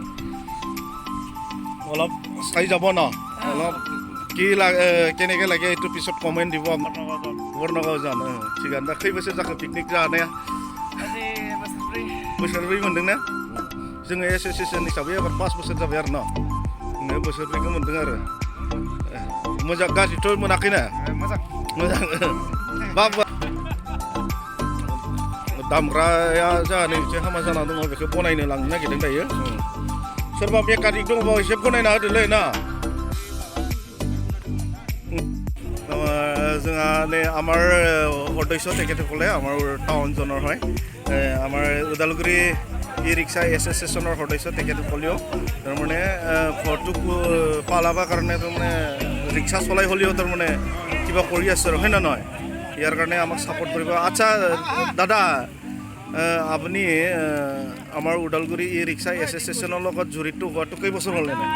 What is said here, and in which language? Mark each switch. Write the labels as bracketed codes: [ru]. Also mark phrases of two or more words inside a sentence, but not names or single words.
[as] অলপ চাই যাব ন অলপ কি লাগে কেনেকৈ লাগে এইটো পিছত কমেণ্ট দিব বৰ্ণগাঁও যান ঠিকান [brx] दा खै बोसोर जाखो पिकनिक जानाया बोसोरब्रै मोनदों ना जोङो एस'सिएशन हिसाबै एबार 5 बोसोर जाबाय आरो ना बोसोरब्रैखौ मोनदों आरो मोजां गाज्रिथ' मोनाखै ना मोजां बाबा दामग्राया जोंहा नै एसे हामा जाना दङ बेखौ बनायनो लांनो नागिरदों दायो सोरबा मेकानिक दङबा एसे बनायना होदोलै ना जोंहा नै [as] আমাৰ সদস্য তেখেতসকলে আমাৰ টাউন জনৰ হয় আমাৰ ওদালগুৰি ই ৰিক্সা এছ'চিয়েশ্যনৰ সদস্য তেখেতসকলেও তাৰমানে ঘৰটো পালাবৰ কাৰণে তাৰমানে ৰিক্সা চলাই হ'লেও তাৰমানে কিবা কৰি আছে আৰু হয় না নহয় ইয়াৰ কাৰণে আমাক ছাপোৰ্ট কৰিব আচ্ছা দাদা আপুনি আমাৰ ওদালগুৰি ই ৰিক্সা এছ'চিয়েশ্যনৰ লগত জড়িত হোৱাটো কেইবছৰ হ'ল এনে